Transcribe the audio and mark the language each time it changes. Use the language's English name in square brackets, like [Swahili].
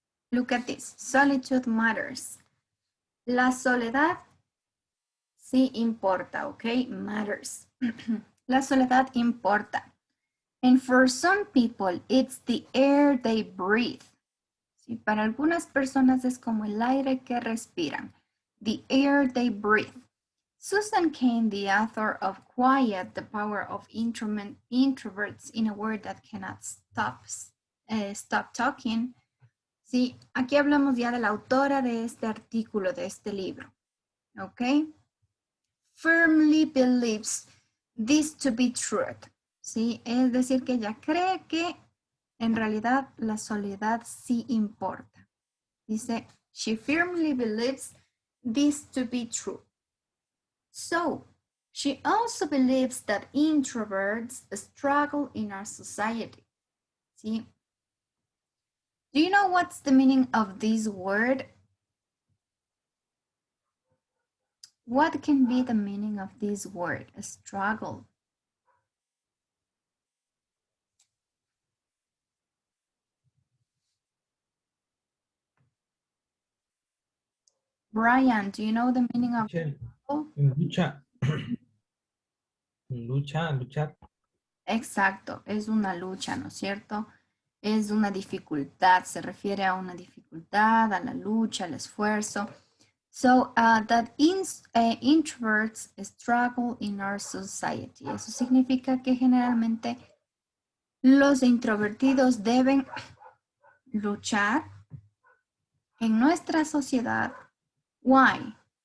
[English] Look at this. Solitude matters. [Spanish] La soledad sí importa, [English] okay? Matters. [Spanish] La soledad importa. [English] And for some people, it's the air they breathe. [Spanish] ¿Sí? Para algunas personas es como el aire que respiran. [English] The air they breathe. Susan Cain, the author of Quiet, The Power of Introverts in a World That Cannot Stop Talking. [Spanish] Sí, aquí hablamos ya de la autora de este artículo, de este libro. ¿Ok? [English] Firmly believes this to be truth. [Spanish] ¿Sí? Es decir, que ella cree que en realidad la soledad sí importa. Dice, [English] she firmly believes this to be true. So, she also believes that introverts struggle in our society. ¿Sí? Do you know what's the meaning of this word? What can be the meaning of this word, struggle? Brian, do you know the meaning of struggle? [Spanish] Lucha. Luchar. Exacto, es una lucha, ¿no es cierto? Es una dificultad, se refiere a una dificultad, a la lucha, al esfuerzo. [English] So, that introverts struggle in our society. [Spanish] Eso significa que generalmente los introvertidos deben luchar en nuestra sociedad. Why?